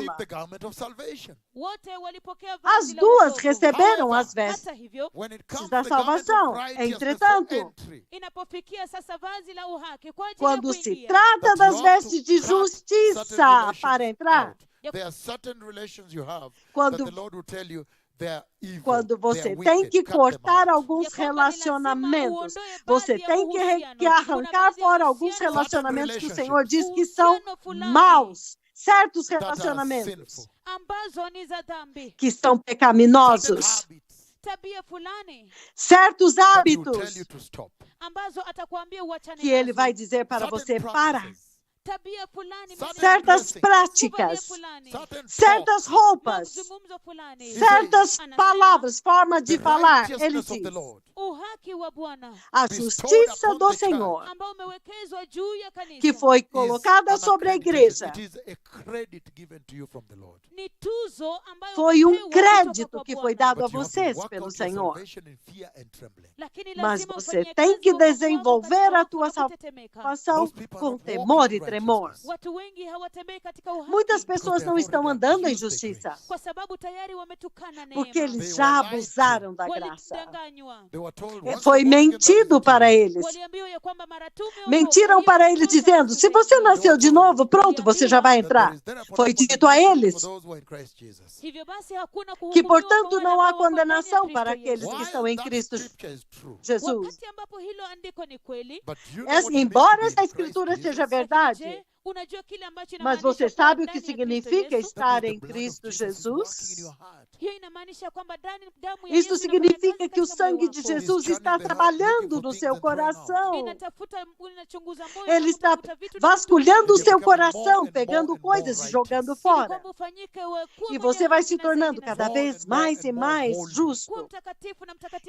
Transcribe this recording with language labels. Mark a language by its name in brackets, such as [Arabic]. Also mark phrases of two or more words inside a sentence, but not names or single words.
[Portuguese] tola, [English] the garment of salvation. [Swahili] wote walipokea [Portuguese] as [Swahili] vazi la [Portuguese] duas [Swahili] wokovu. [Portuguese] receberam as [Swahili] Hata [Portuguese] vestes [Swahili] hivyo, [English] When it comes [Portuguese] da [English] to the garment of [Portuguese] salvação. [English] righteousness [Portuguese] Entretanto, [English] for entry, [Swahili] inapofikia sasa vazi la uhaki kwa ajili [Portuguese] quando [Swahili] ya [Portuguese] se [Swahili] kuingia, [Portuguese] trata [English] that [Portuguese] das [English] you have [Portuguese] vestes [English] to [Portuguese] de [English] cut certain [Portuguese] justiça [English] relations [Portuguese] para entrar, [English] out. There are certain relations you have that [Portuguese] quando, [English] the Lord will tell you they're evil, [Portuguese] quando você [English] they're [Portuguese] tem [English] wicked, [Portuguese] que [English] cut them [Portuguese] cortar [English] out. [Portuguese] alguns [Swahili] ya kwamba ni lazima [Portuguese] relacionamentos, [Swahili] uondoe [Portuguese] você [Swahili] baadhi ya [Portuguese] tem que [Swahili] uhusiano. Kuna [Portuguese] arrancar [Swahili] baadhi ya [Portuguese] fora alguns [Swahili] uhusiano [Portuguese] relacionamentos que o [English] relationships. [Portuguese] Senhor diz que são [Swahili] Uhusiano fulani [Portuguese] maus, certos [English] that are [Portuguese] relacionamentos [English] sinful, [Swahili] ambazo ni za dhambi, [Portuguese] que são [English] certain [Portuguese] pecaminosos, [English] habits [Swahili] tabia fulani [Portuguese] certos [English] that he will tell [Portuguese] hábitos [English] you to stop, [Swahili] ambazo atakwambia uachane [Portuguese] que Ele [Swahili] nazo. [Portuguese] vai dizer para [English] certain [Portuguese] você parar, [English] practices, [Swahili] Tabia fulani, [English] certain [Portuguese] certas [English] dressing, [Swahili] kuvalia [Portuguese] práticas, [Swahili] fulani, [English] certain [Portuguese] certas [English] talk, [Portuguese] roupas, [Swahili] mazungumzo fulani. [Portuguese] certas [Swahili] Anasema, [Portuguese] palavras, forma de [English] the [Portuguese] falar. Ele [English] righteousness of the [Portuguese] diz: [English] Lord [Swahili] uhaki wa Bwana [Portuguese] a [English] bestowed [Portuguese] justiça [English] upon [Portuguese] do [English] the church, [Portuguese] Senhor, [Swahili] ambao umewekezwa juu ya kanisa [Portuguese] que foi [English] is [Portuguese] colocada [English] an [Portuguese] sobre a [English] accreditation. [Portuguese] igreja, [English] It is a credit given to you from the Lord. [Swahili] ni tuzo ambayo [Portuguese] foi [Swahili] umepewa [Portuguese] crédito [Swahili] kutoka [Portuguese] que [Swahili] kwa [Portuguese] foi [Swahili] Bwana. [Portuguese] dado a [English] But you have to [Portuguese] vocês [English] work [Portuguese] pelo [English] out your [Portuguese] Senhor. [English] salvation in fear and trembling. [Swahili] Lakini [Portuguese] Mas [Swahili] lazima [Portuguese] você [Swahili] ufanye [Portuguese] tem [Swahili] kazi [Portuguese] que [Swahili] wokovu wako [Portuguese] desenvolver [Swahili] katika [Portuguese] a tua [Swahili] hofu na kutetemeka. [Portuguese] salvação [English] Most people are [Portuguese] com [English] not walking [Portuguese] temor [English] in [Portuguese] e tremor. [English] righteousness [Swahili] Watu wengi hawatembei katika uhaki [Portuguese] Muitas pessoas não estão andando em justiça, [Swahili] kwa sababu tayari wametukana [Portuguese] porque [Swahili] neema. [Portuguese] eles já abusaram da graça. [Swahili] Walidanganywa. [English] They were told, once [Portuguese] Foi [English] you're born again, that is [Portuguese] mentido [English] it. [Portuguese] para eles. [Swahili] Waliambiwa ya kwamba mara tu umeokoka, [Portuguese] Mentiram [Swahili] hiyo [Portuguese] para [Swahili] ni [Portuguese] ele [Swahili] tosha [Portuguese] dizendo: se você [Swahili] kukusaidia. [Portuguese] nasceu de novo, pronto, você já vai [English] That [Portuguese] entrar. [English] there is therefore [Portuguese] Foi [English] no [Portuguese] dito a [English] condemnation [Portuguese] eles [English] for those who are in Christ Jesus. [Swahili] Hivyo basi hakuna [Portuguese] que, [Swahili] kuhukumiwa [Portuguese] portanto, [Swahili] kwa wale [Portuguese] não há [Swahili] ambao wako ndani ya [Portuguese] condenação [Swahili] Kristo [Portuguese] para [Swahili] Yesu. [Portuguese] aqueles que [English] While [Portuguese] estão em [English] that [Portuguese] Cristo [English] scripture is true, [Portuguese] Jesus. [Swahili] Wakati ambapo hilo andiko ni kweli, [English] but you know what it means to [Portuguese] Embora [English] be in [Portuguese] essa [English] Christ [Portuguese] escritura [English] Jesus? [Portuguese] seja [Swahili] lakini [Portuguese] verdade, [Swahili] je, unajua kile ambacho [Portuguese] mas [Swahili] inamaanisha [Portuguese] você [Swahili] kuwa [Portuguese] sabe o que [Swahili] ndani ya Kristo [Portuguese] significa [Swahili] Yesu? [English] That [Portuguese] estar [English] means [Portuguese] em [English] the blood of [Portuguese] Cristo [English] Jesus is working in your [Portuguese] Jesus? [English] heart. [Swahili] Hiyo inamaanisha kwamba damu ya [Portuguese] Isso [Swahili] Yesu inafanya [Portuguese] significa [Swahili] kazi [Portuguese] que o [Swahili] katika moyo [Portuguese] sangue de [Swahili] wako. [Portuguese] Jesus [English] He's [Portuguese] está [English] scanning the heart, [Portuguese] trabalhando [English] looking for [Portuguese] no [English] things [Portuguese] seu [English] and throwing out. [Portuguese] coração. [Swahili] Inachunguza moyo na [Portuguese] Ele está [Swahili] kutafuta vitu na [Portuguese] vasculhando o [English] You're [Portuguese] seu [English] becoming more [Portuguese] coração, [English] and [Portuguese] pegando [English] more [Portuguese] coisas e [English] righteous. [Portuguese] jogando [Swahili] ili [Portuguese] fora. [Swahili] kwamba ufanyike uwe kuwa [Portuguese] E [Swahili] mwenye [Portuguese] você vai [Swahili] haki [Portuguese] se [Swahili] na [Portuguese] tornando [Swahili] zaidi na [Portuguese] cada [Swahili] zaidi. [English] more [Portuguese] vez [English] and more [Portuguese] mais e [English] and more [Portuguese] mais [English] holy. [Swahili] Kuwa [Portuguese] justo, [Swahili] mtakatifu na mtakatifu